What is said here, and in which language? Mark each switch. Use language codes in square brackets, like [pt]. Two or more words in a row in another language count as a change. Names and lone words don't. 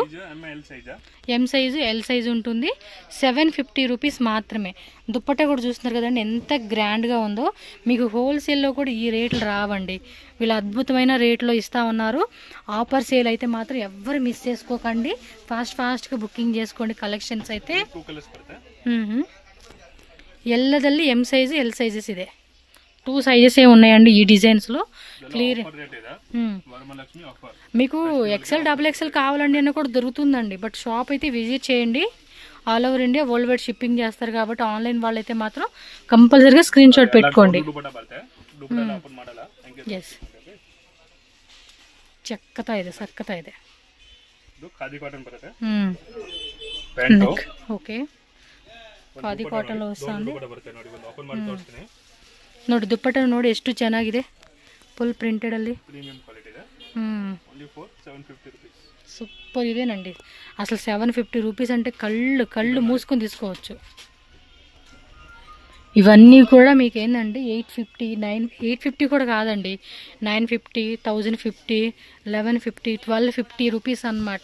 [en] M size L size [te] ఉంటుంది. 750 రూపీస్ మాత్రమే. దుప్పటా కూడా చూస్తున్నారు కదండి ఎంత గ్రాండ్గా ఉందో. మీకు హోల్సేల్లో కూడా ఈ రేట్లు రావండి, వీళ్ళు అద్భుతమైన రేట్లో ఇస్తూ ఉన్నారు. [en] offer sale [te] అయితే మాత్రం ఎవ్వరు మిస్ చేసుకోకండి, ఫాస్ట్గా బుకింగ్ చేసుకోండి. కలెక్షన్స్ అయితే [kn] ಎಲ್ಲದಲ್ಲಿ ಎಂ ಸೈಜು ಎಲ್ ಸೈಜಸ್ ಇದೆ, [te] 2 సైజెస్ ఉన్నాయండి ఈ డిజైన్స్లో. క్లియర్ మీకు XL XXL కావాలండి అని కూడా దొరుకుతుందండి. [en] but shop [te] అయితే విజిట్ చేయండి. [en] all over India world wide shipping [te] చేస్తారు కాబట్టి ఆన్లైన్ వాళ్ళైతే మాత్రం కంపల్సరీగా [en] screen shot [te] పెట్టుకోండి. [kn] ఎస్ ಚಕ್ಕತಾ ಇದೆ, ಸಕ್ಕತಾ ಇದೆ. ಓಕೆ, ಖಾದಿ ಕಾಟನ್ ವస్తుంది ನೋಡಿ. ದುಪ್ಪಟ್ಟ ನೋಡಿ ಎಷ್ಟು ಚೆನ್ನಾಗಿದೆ, [en] full printed [kn] ಅಲ್ಲಿ. [te] సూపర్ ఇదేనండి అసలు. 750 రూపీస్ అంటే కళ్ళు మూసుకొని తీసుకోవచ్చు. ఇవన్నీ కూడా మీకు ఏంటంటే 850, 850 కూడా కాదండి, 950, 1050, 1150, 1250 రూపీస్ అన్నమాట.